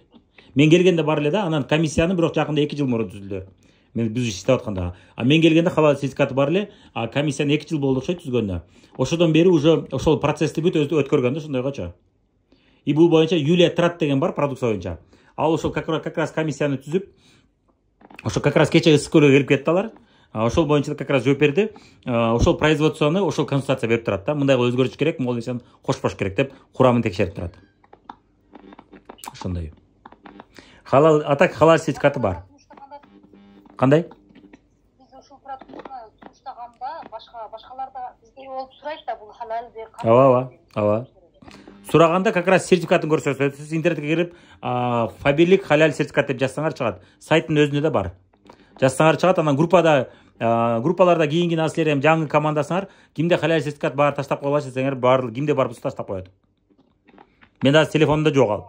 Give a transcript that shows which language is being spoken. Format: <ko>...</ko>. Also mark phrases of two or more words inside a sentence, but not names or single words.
<ky>Мен келгенде бар эле да, анан комиссияны бирок жакында 2 жыл мурун түзүлдү. Мен биз иштеп атканда. Мен келгенде халал сертификаты бар эле, комиссияны 2 жыл болду окшойт түзгөндө. Ошодон бери уже ошол процессти бүт өткөргөн да ошондойгочо. И бул боюнча Юлия Трат деген бар продукция боюнча. Ал ошол</ky> <ru>как раз</ru> <ky>комиссияны түзүп, ошол</ky> <ru>как раз</ru> <ky>кече ысык көлгө келип кетти алар. Ошол боюнча</ky> <ru>как раз</ru> <ky>жооп берди. Ошол производствону ошол консультация берип турат да. Мындайга өзгөртүш керек, могул нерсени кошпош керек деп курамын текшерип турат. Ошондой. Халал сертификаты бар. Кандай? Биз ушул продуктаны туштаганда башкаларда бизге болуп сурайт да, бул халал же Ооба. Сураганда</ky> <ru>как раз</ru> <ky>сертификатын көрсөтөт. Сиз интернетке кирип, Фаберлик халал сертификат деп жазсаңар чыгат. Сайттын өзүндө да бар. Жазсаңар чыгат, анан группаларда кийинки наслер эми жаңы командасыңар, кимде халал сертификат бар таштап коелачы десеңер, баары кимде бар болсо таштап коет. Мен да телефонумда жок ал.</ky>